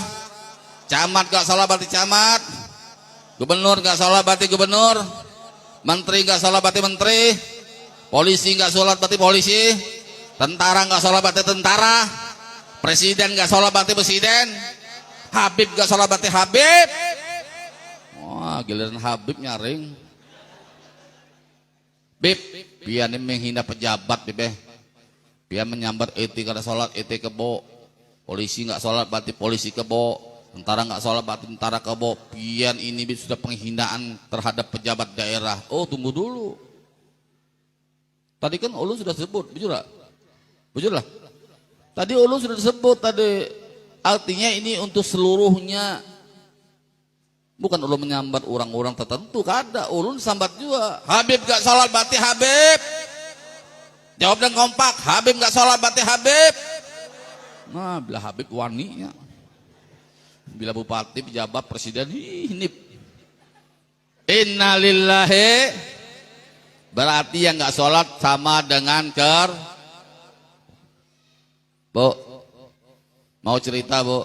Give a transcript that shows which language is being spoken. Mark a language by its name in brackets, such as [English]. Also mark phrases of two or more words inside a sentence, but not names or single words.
[Indonesian] Camat enggak sholat berarti camat. Gubernur enggak sholat berarti gubernur. Menteri enggak sholat berarti menteri. Polisi enggak sholat berarti polisi. Tentara enggak sholat berarti tentara. Presiden enggak sholat berarti presiden. Habib enggak sholat berarti Habib. Wah, giliran Habib nyaring. Bib, biar ini menghina pejabat, Bib. [Banjar] Biar menyambat etik kada sholat, etik kebo. [Indonesian] Polisi enggak sholat berarti polisi kebo. Tentara enggak sholat berarti tentara kebo. Biar ini Bib sudah penghinaan terhadap pejabat daerah. [Banjar] Oh, tunggu dulu. Tadi kan ulun sudah sebut, bujur lah. Bujur lah. [Indonesian] Tadi ulun sudah disebut tadi. Artinya ini untuk seluruhnya. [Banjar] Bukan ulun menyambat orang-orang tertentu, kada. Ulun sambat juga. [Indonesian] Habib gak sholat berarti Habib. Jawab dengan kompak. Habib gak sholat berarti Habib. [Banjar] Nah, bila Habib waninya. [Indonesian] Bila bupati, pejabat, presiden, ini. Innalillahi. Berarti yang nggak sholat sama dengan Bu, mau cerita Bu?